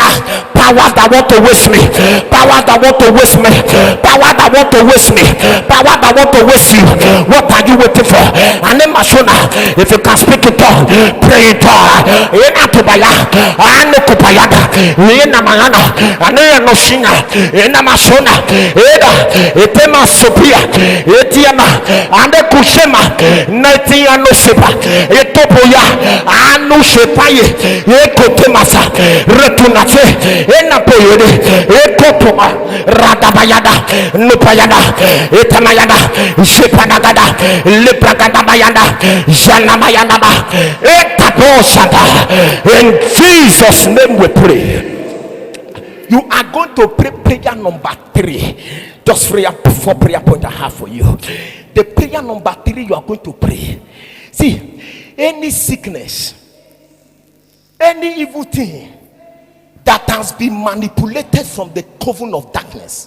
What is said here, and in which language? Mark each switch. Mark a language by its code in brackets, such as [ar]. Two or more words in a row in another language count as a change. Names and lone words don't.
[en] Power that want to waste me, power that want to waste me, power that want to waste me, power that want to waste you. What are you waiting for? And then Mashona, if you can speak it all, pray it all. Ena tubaya, ane kupayada, ena mayana, ane noshina, ena Mashona, etema sopia, etiama, ane kushema, netia no sepa, etopoya, anu shepaye, ekotemasa, retunate. Ena poyode ekopoma radabayada nupayada etamayada shepanagada lepragada bayada janamayana ba etaposata. In Jesus' name we pray. You are going to pray prayer number 3. Just 4 prayer point I have for you. The prayer number 3 you are going to pray. See, any sickness, any evil thing that has been manipulated from the coven of darkness.